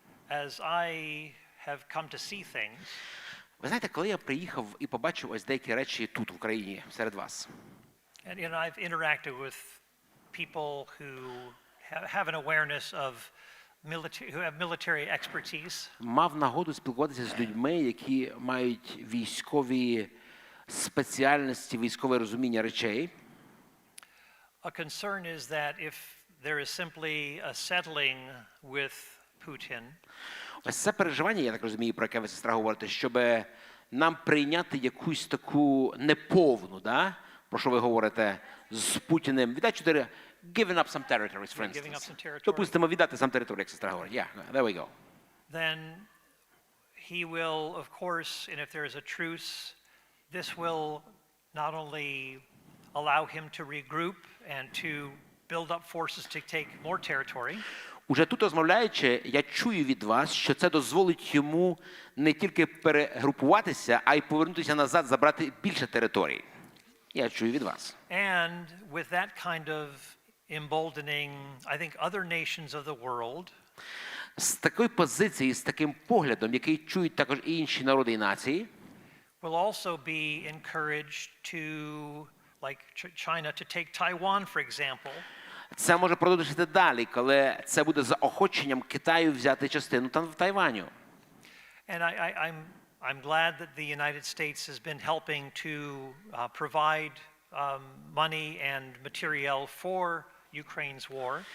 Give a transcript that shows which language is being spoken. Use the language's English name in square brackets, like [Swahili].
[English] As I have come to see things. [Ukrainian] Ви знаєте, коли я приїхав і побачив ось деякі речі тут в Україні серед вас. [English] And I've interacted with people who have an awareness of who have military expertise. [Ukrainian] Мав нагоду спілкуватися з людьми, які мають військові спеціальності, військове розуміння речей. [English] A concern is that if there is simply a settling with Putin. [Ukrainian] Ось це переживання, я так розумію, про яке ви, сестра, говорите, щоб нам прийняти якусь таку неповну, про що ви говорите, з Путіним. Віддати 4, [English] giving up some territories, for instance. [Ukrainian] Допустимо, віддати сам територію, як сестра говорить. [English] Yeah, there we go. Then he will, of course, and if there is a truce, this will not only allow him to regroup and to build up forces to take more territory. [Ukrainian] Уже тут розмовляючи, я чую від вас, що це дозволить йому не тільки перегрупуватися, а й повернутися назад, забрати більше територій. Я чую від вас. [English] And with that kind of emboldening, I think other nations of the world. [Ukrainian] З такої позиції, з таким поглядом, який чують також і інші народи і нації, [English] will also be encouraged to, like China, to take Taiwan, for example. [Ukrainian] Це може продовжити далі, коли це буде заохоченням Китаю взяти частину Тайваню. [English] And I'm glad that the United States has been helping to provide money and material for Ukraine's war.